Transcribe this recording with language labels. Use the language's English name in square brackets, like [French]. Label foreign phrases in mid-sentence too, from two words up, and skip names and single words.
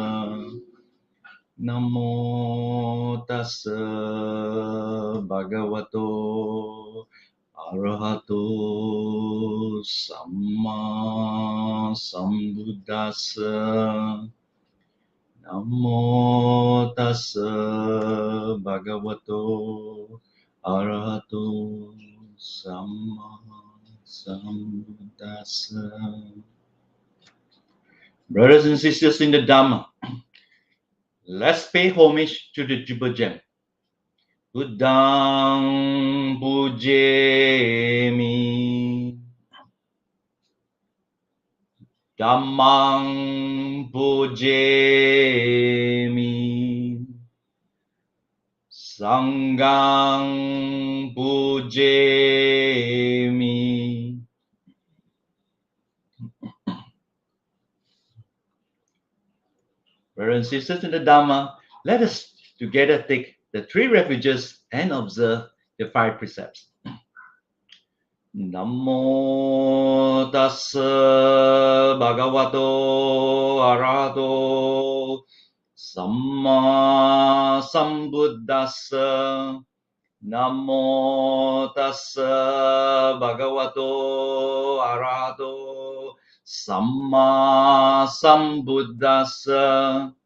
[Pali] Namo tassa bhagavato arahato samma sambuddhassa. Namo tassa bhagavato arahato samma sambuddhassa. [English] Brothers and sisters in the Dhamma, let's pay homage to the Jubal Gem. [Pali] Buddhang pujemi, Dhammang pujemi, Sanghang pujemi. [English] Brothers and sisters in the Dhamma, let us together take the three refuges and observe the five precepts. [Pali] Namo tassa bhagavato arahato samma sambuddhassa. Namo tassa bhagavato arahato samma sambuddhassa.